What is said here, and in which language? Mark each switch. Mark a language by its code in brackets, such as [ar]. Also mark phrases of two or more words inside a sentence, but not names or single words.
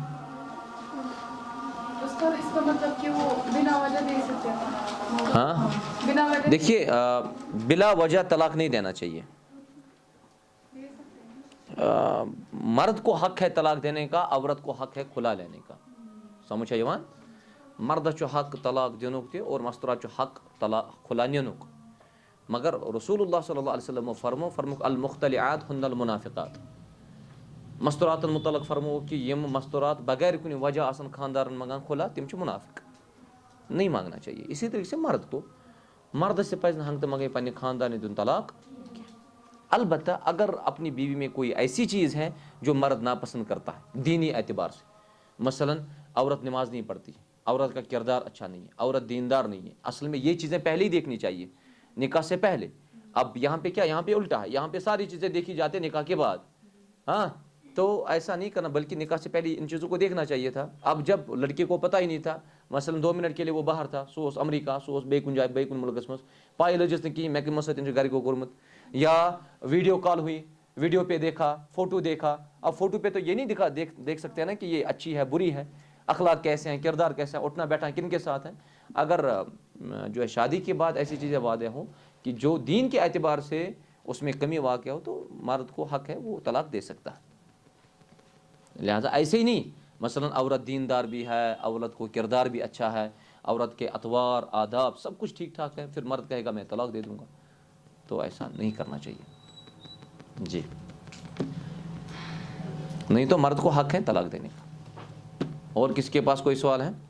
[ur] اس کا مطلب کہ وہ بنا وجہ دے سکتے ہیں ہاں بنا وجہ دیکھیے بلا وجہ طلاق نہیں دینا چاہیے مرد کو حق ہے طلاق دینے کا عورت کو حق ہے کھلا لینے کا [ks] سمجھ یوان مردس چھُ حق طلاق دینُک تہِ اور مستورات چھُ حق طلاق کھلا نِنُک مگر رسول اللہ [ar] صلی اللہ علیہ وسلم [ks] فرموک [ar] المختلعات ہن المنافقات [ks] مستوراتن متعلق فرموک کہ یم مستورات بغیر کُنہِ وجہ آسن خاندارن منگان کھلا تم چھِ منافق [ur] نہیں مانگنا چاہیے اسی طریقے سے مرد کو [ks] مردس سے پزِ نہٕ ہنگتہٕ منگے پننہِ خاندان دیُن طلاق [ur] البتہ اگر اپنی بیوی میں کوئی ایسی چیز ہے جو مرد ناپسند کرتا ہے دینی اعتبار سے مثلا عورت نماز نہیں پڑھتی عورت کا کردار اچھا نہیں ہے عورت دیندار نہیں ہے اصل میں یہ چیزیں پہلے ہی دیکھنی چاہیے نکاح سے پہلے اب یہاں پہ کیا یہاں پہ الٹا ہے یہاں پہ ساری چیزیں دیکھی جاتی ہیں نکاح کے بعد ہاں تو ایسا نہیں کرنا بلکہ نکاح سے پہلے ان چیزوں کو دیکھنا چاہیے تھا اب جب لڑکے کو پتہ ہی نہیں تھا مثلا 2 منٹ کے لیے وہ باہر تھا [ks] سو امریکہ سو بیٚیہِ کُنہِ جایہِ بیٚیہِ کُنہِ مُلکس منٛز پاے لٔجِس نہٕ کِہیٖنۍ مےٚ کٔمِس سۭتۍ چھُ گرِکیو کوٚرمُت یا [ur] ویڈیو کال ہوئی ویڈیو پہ دیکھا فوٹو دیکھا اب فوٹو پہ تو یہ نہیں دیکھ سکتے ہیں نا کہ یہ اچھی ہے بری ہے اخلاق کیسے ہیں کردار کیسا ہے اٹھنا بیٹھنا کن کے ساتھ ہے اگر جو ہے شادی کے بعد ایسی چیزیں واضح ہوں کہ جو دین کے اعتبار سے اس میں کمی واقع ہو تو مرد کو حق ہے وہ طلاق دے سکتا ہے لہٰذا ایسے ہی نہیں مثلا عورت دیندار بھی ہے عورت کو کردار بھی اچھا ہے عورت کے اطوار آداب سب کچھ ٹھیک ٹھاک ہے پھر مرد کہے گا میں طلاق دے دوں گا تو ایسا نہیں کرنا چاہیے جی نہیں تو مرد کو حق ہے طلاق دینے کا اور کس کے پاس کوئی سوال ہے